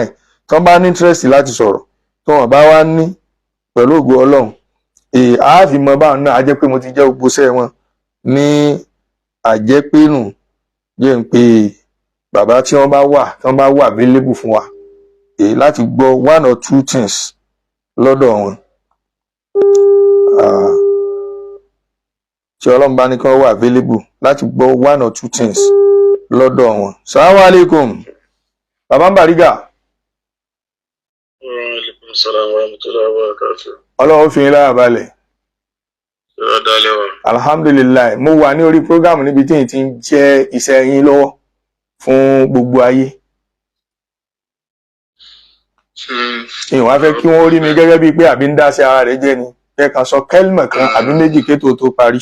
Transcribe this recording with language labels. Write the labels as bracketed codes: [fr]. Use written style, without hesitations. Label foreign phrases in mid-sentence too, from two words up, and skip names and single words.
[yo] Tí wọ́n bá ní interest láti sọ̀rọ̀, tí wọ́n bá wá ní, pẹ̀lú ògo Ọlọ́run a fi mọ báwọn náà, a jẹ́ pé mo ti jẹ́ gbogbo iṣẹ́ wọn ní àjẹpénù. Jẹ́ ń pé bàbá tí wọ́n bá wà available fún wa láti gbọ́ [en] 1 or 2 things [yo] lọ́dọ̀ wọn. Tí Ọlọ́run bá ní kí wọ́n wà available láti gbọ́ [en] 1 or 2 things [yo] lọ́dọ̀ wọn. [ar] السلام عليكم Baba Bariga. وعليكم السلام ورحمة الله وبركاته. [yo] Ọlọ́run fi yín láyà balẹ̀. Alhamdulillah, mo wà ní orí program níbi tí ti ń jẹ́ iṣẹ́ yín lọ́wọ́ fún gbogbo ayé. Ìwọ̀n fẹ́ kí wọ́n rí mi gẹ́gẹ́ bíi pé àbí ń dá sí ara rẹ̀ jẹ́ ni, kẹ́kàn sọ kẹ́lìmọ̀ kan àbí méjì kétò tó parí.